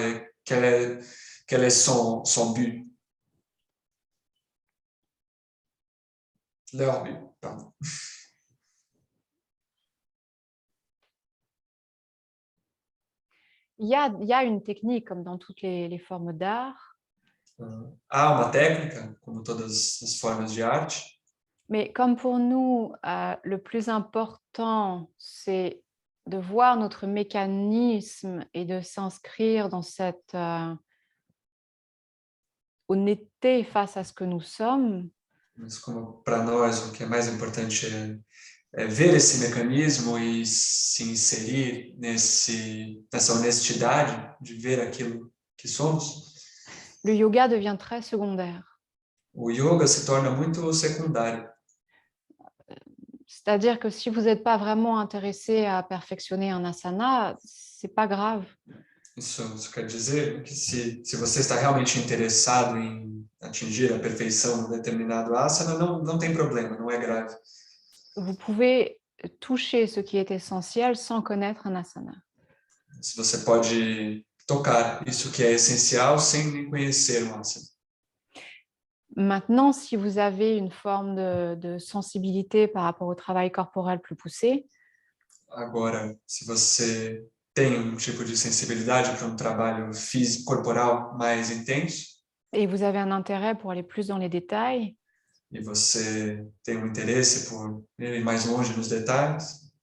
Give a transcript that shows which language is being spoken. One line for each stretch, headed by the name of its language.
French: Et quel est son but? Leur but, pardon. Il y a une technique, comme dans toutes les formes d'art.
Portuguese: Há uma técnica, como todas as formas de arte.
French: Mais comme pour nous, le plus important, c'est de voir notre mécanisme et de s'inscrire dans cette honnêteté face à ce que nous sommes.
Portuguese: Mas como para nós o que é mais importante é ver esse mecanismo e se inserir nessa honestidade de ver aquilo que somos,
French: le yoga devient très secondaire.
Portuguese: o yoga se torna muito secundário.
French: C'est-à-dire que si vous n'êtes pas vraiment intéressé à perfectionner un asana, c'est pas grave.
Portuguese: Isso quer dizer que se você está realmente interessado em atingir a perfeição de determinado asana, não tem problema, não é grave.
French: Vous pouvez toucher ce qui est essentiel sans connaître un asana.
Portuguese: Se você pode tocar isso que é essencial sem nem conhecer um asana.
French: Maintenant, si vous avez une forme de sensibilité par rapport au travail corporel plus poussé,
Portuguese: Agora, se você tem um tipo de sensibilidade para um trabalho físico, corporal mais intenso,
French: et vous avez un intérêt pour aller plus dans les détails,
Portuguese: e você tem um interesse por ir mais longe nos detalhes,